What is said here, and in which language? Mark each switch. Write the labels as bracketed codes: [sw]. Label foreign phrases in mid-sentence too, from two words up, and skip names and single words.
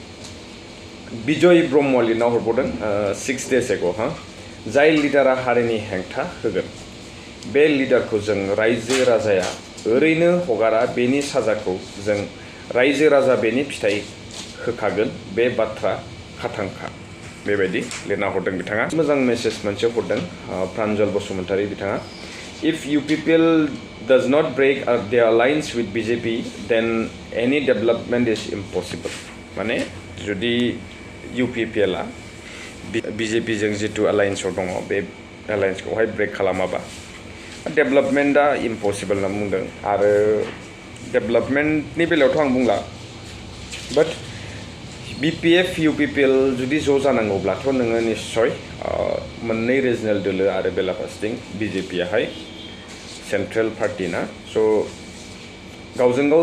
[brx] बिजय ब्रह्म लिरना हरबावदों [en] 6 days ago [brx] जाय लिडारा हारिनि हेंथा होगोन बे लिडारखौ जों रायजो राजाया ओरैनो हगारा बेनि साजाखौ जों रायजो राजा बेनि फिथाइ होखागोन बे बाथ्रा खाथांखा बेबायदि लिरना हरदों बिथाङा मोजां मेसेज मोनसे हरदों प्रान्जल बसुमतारी बिथाङा [en] if UPPL does not break their alliance with BJP then any development is impossible [brx] माने जुदि UPPL आ BJP जों जितु एलायन्सआव दङ बे एलायन्सखौहाय ब्रेक खालामाबा डेभेलपमेन्टआ इम्पसिबल होनना बुंदों आरो डेभेलपमेन्टनि बेलायावथ' आं बुंला बाट BPF UPPL जुदि ज' जानांगौब्लाथ' नोङो निश्चय मोननै रिजनेल दोलो आरो बेलाफारसेथिं BJP आहाय [en] central party [brx] ना स' गावजों गाव